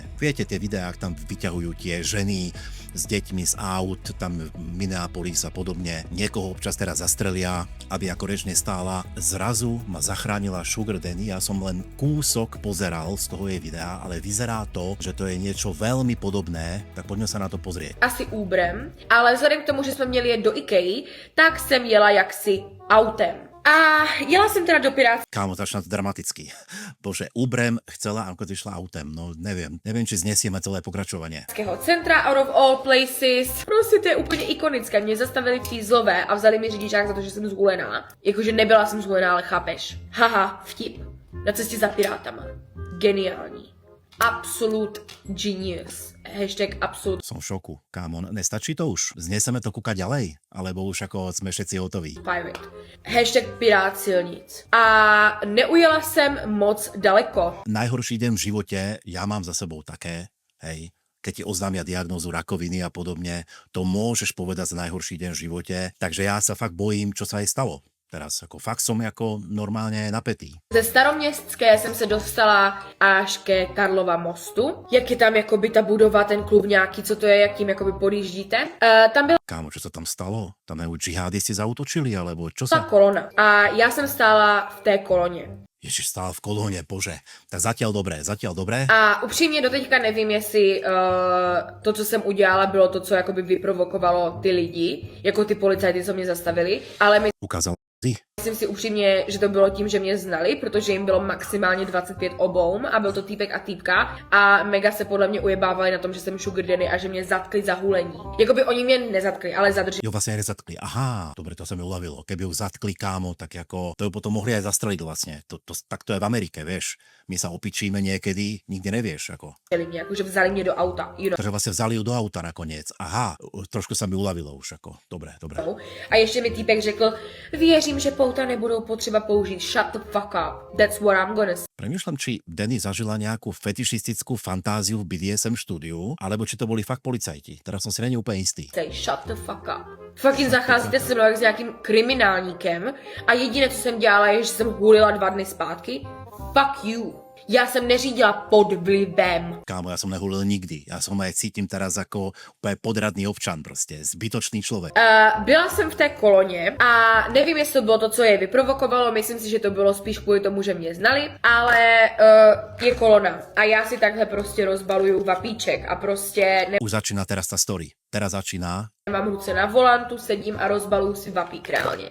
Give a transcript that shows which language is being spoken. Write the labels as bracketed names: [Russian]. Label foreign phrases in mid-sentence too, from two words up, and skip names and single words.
[Slovak] Viete, tie videá, tam vyťahujú tie ženy s deťmi z aut, tam Minneapolis a podobne. Niekoho občas teraz zastrelia, aby ako reč nestála. Zrazu ma zachránila Sugar Danny, ja som len kúsok pozeral z toho jej videa, ale vyzerá to, že to je niečo veľmi podobné, tak poďme sa na to pozrieť. [Czech] Asi Uberem, ale vzhledem k tomu, že jsme měli jet do Ikei, tak jsem jela jaksi autem. A jela jsem teda do Pirátského [Slovak] Kámo, začína to dramaticky. Bože, Uberem chcela, ako išla autem, no neviem, či znesieme celé pokračovanie. [Czech] centra, [English] out of all places. [Czech] Prostě to je úplně ikonické. Mě zastavili fízlové a vzali mi řidičák za to, že jsem zhulená. Jakože nebyla jsem zhulená, ale chápeš. Haha, vtip. Na cestě za Pirátama. Geniální. [English] Absolute genius. Hashtag absolute [Slovak] Som v šoku, kámo, nestačí to už? Zneseme to kúkať ďalej? Alebo už ako sme všetci hotoví? [English] pirate. Hashtag [Czech] pirát silnic. A neujela jsem moc daleko. [Slovak] Najhorší deň v živote, ja mám za sebou také, hej, keď ti oznámia diagnózu rakoviny a podobne, to môžeš povedať za najhorší deň v živote, takže ja sa fakt bojím, čo sa jej stalo. Teraz ako fakt som ako normálne napätý. [Czech] Ze Staroměstské jsem se dostala až ke Karlova mostu. Jak je tam jakoby ta budova, ten klub nějaký, co to je, jak tím jakoby podjíždíte. Tam byla [Slovak] Kámo, čo sa tam stalo? Tam ju džihadisti zautočili, alebo čo [Czech] ta [Slovak] sa... [Czech] kolona. A já jsem stála v té koloně. [Slovak] Ježiš, stál v kolóne, bože. Tak zatiaľ dobré. [Czech] A upřímně doteďka nevím, jestli to, co jsem udělala, bylo to, co jakoby vyprovokovalo ty lidi, jako ty policajty, co mě zastavili, ale [Slovak] Ukázal [Czech] myslím si upřímně, že to bylo tím, že mě znali, protože jim bylo maximálně 25 oboum a byl to týpek a týpka a mega se podle mě ujebávali na tom, že jsem Sugar Danny a že mě zatkli za hulení. Jakoby oni mě nezatkli, ale zadrželi. Jo, [Slovak] vlastne aj nezatkli. Aha, dobre, to sa mi uľavilo. Keby ju zatkli, kámo, tak ako to ju potom mohli aj zastreliť vlastne. Tak to je v Amerike, vieš. My sa opičíme niekedy, nikdy nevieš, ako. [Czech] Mě, jakože vzali mě do auta, [English] you know. [Slovak] Takže vlastne vzali ju do auta nakoniec. Aha, trošku sa mi uľavilo už, ako. Dobre. [Czech] A ještě mi týpek řekl, věřím, že pouta nebudou potřeba použít. [English] Shut the fuck up. That's what I'm gonna [Slovak] Premýšľam, či Danny zažila nejakú fetišistickú fantáziu v BDSM štúdiu, alebo či to boli fakt policajti. Teraz som si není úplne istý. [English] say. Shut the fuck up. [Czech] Fucking zacházíte se mnou jak s nějakým kriminálníkem a jediné, co jsem dělala, je, že jsem hulila 2 dny zpátky. [English] Fuck you. [Czech] Já jsem neřídila pod vlivem. [Slovak] Kámo, ja som nehulil nikdy. Ja som aj cítim teraz ako úplne podradný občan proste. Zbytočný človek. [Czech] Byla jsem v té koloně a nevím, jestli to bylo to, co je vyprovokovalo, myslím si, že to bylo spíš kvůli tomu, že mě znali, ale je kolona a já si takhle prostě rozbaluju vapíček a prostě [Slovak] Už začína teraz tá story. Teraz začína. [Czech] nemám ruce na volantu, sedím a rozbaluju si vapík reálně.